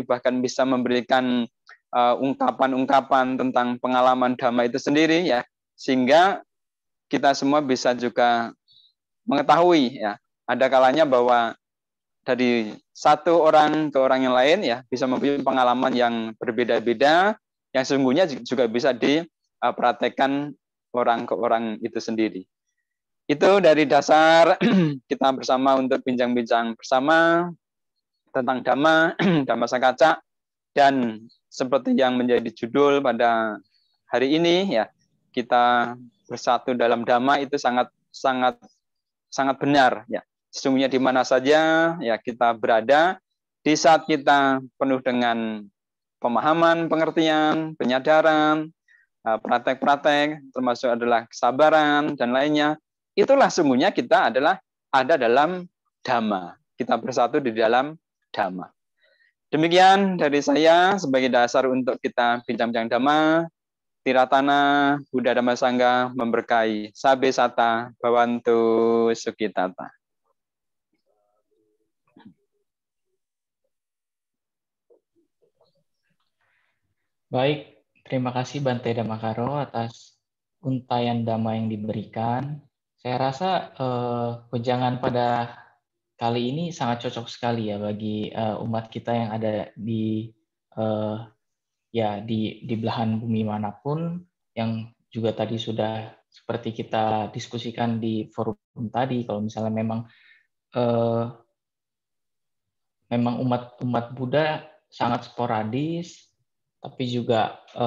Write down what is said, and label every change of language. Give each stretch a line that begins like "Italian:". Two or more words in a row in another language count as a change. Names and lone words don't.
Indonesian: bahkan bisa memberikan ungkapan-ungkapan tentang pengalaman dhamma itu sendiri ya, sehingga kita semua bisa juga mengetahui ya, ada kalanya bahwa dari satu orang ke orang yang lain ya bisa mempunyai pengalaman yang berbeda-beda yang sesungguhnya juga bisa dipraktekkan orang ke orang itu sendiri. Itu dari dasar kita bersama untuk bincang-bincang bersama tentang dhamma,
Pali: dhamma sakaca,
Indonesian: dan seperti yang menjadi judul pada hari ini ya, kita bersatu dalam dhamma itu sangat benar ya. Sesungguhnya di mana saja ya kita berada, di saat kita penuh dengan pemahaman, pengertian, penyadaran, praktek-praktek, termasuk adalah kesabaran dan lainnya. Itulah sungguhnya kita adalah ada dalam Dhamma. Kita bersatu di dalam Dhamma. Demikian dari saya sebagai dasar untuk kita bincang-bincang Dhamma. Tiratana Buddha Dhamma Sangha memberkahi.
Pali: Sabe sata bhavantu sukitata.
Indonesian: Baik, terima kasih Bante Dhammakaro atas untayan Dhamma yang diberikan. Saya rasa wejangan pada kali ini sangat cocok sekali ya bagi umat kita yang ada di di belahan bumi manapun, yang juga tadi sudah seperti kita diskusikan di forum tadi, kalau misalnya memang umat Buddha sangat sporadis, tapi juga